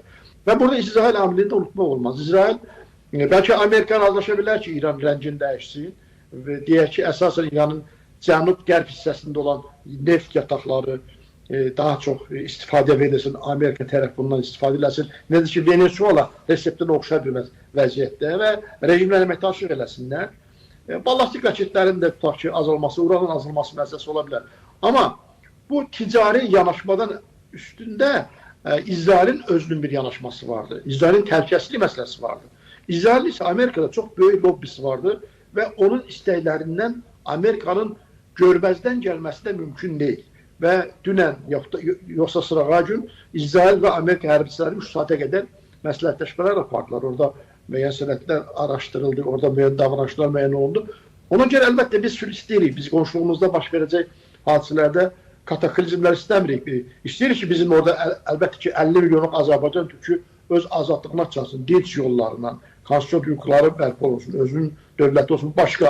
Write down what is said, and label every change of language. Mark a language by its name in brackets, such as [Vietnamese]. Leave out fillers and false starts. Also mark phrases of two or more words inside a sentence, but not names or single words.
[Azerbaijani] Və burada İsrail amilini də unutmaq olmaz. İsrail, bəlkə Amerika razılaşa bilər ki, İran rəngini dəyişsin və deyək ki, əsasən İranın cənub-qərb hissəsində olan neft yataqları daha çox istifadə verilsin, Amerika tərəf bundan istifadə eləsin. Nədir ki, Venezuela reseptinə oxşar bir vəziyyətdə və rejimlə əməkdaşlıq eləsinlər. Ballastik raketlərin də tutaq ki, azalması, uranın azalması məsələsi ola bilər. [Turkish] Ama bu ticari yanaşmadan üstünde İsrail'in özünün bir yanaşması vardı. [Azerbaijani] İsrail'in təhlükəsizlik məsələsi vardı. [Turkish] İsrail ise Amerika'da çok büyük lobbisi vardı ve onun isteklerinden Amerika'nın görmezden gelmesi de mümkün değil. Ve dünen yoksa sırağa gün İsrail ve Amerika hərbiçiləri 3 saate kadar [Azerbaijani] məsləhətləşmələr apardılar. Orada müəyyən sənədlər araşdırıldı, orada müəyyən davranışlar müəyyən oldu. Ona göre elbette biz sülh isteyirik. Biz qonşuluğumuzda baş verəcək hadiselerde kataklizmler istemirik. İsteyirik ki bizim orada elbette ki 50 milyonluk Azerbaycan Türk'ü öz azadlığına çalsın, dinç yollarından, konstitusiyon hüquqları bərpa olsun, özünün dövləti olsun, başka.